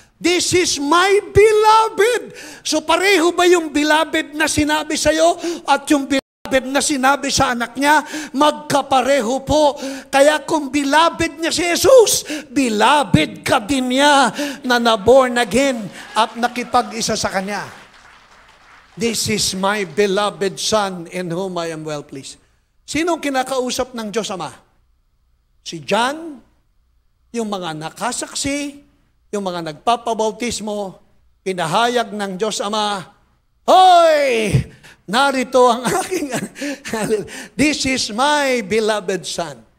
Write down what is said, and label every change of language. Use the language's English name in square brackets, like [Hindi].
[English] This is my beloved. [Filipino] So pareho ba yung beloved na sinabi sa'yo at yung beloved na sinabi sa anak niya? Magkapareho po. Kaya kung beloved niya si Jesus, beloved ka din niya na naborn again at nakipag-isa sa kanya. [English] This is my beloved Son in whom I am well pleased. [Filipino] Sinong kinakausap ng Diyos Ama? Si John, yung mga nakasaksi, yung mga nagpapabautismo, pinahayag ng Diyos Ama, Hoy! Narito ang aking, [English] this is my beloved Son.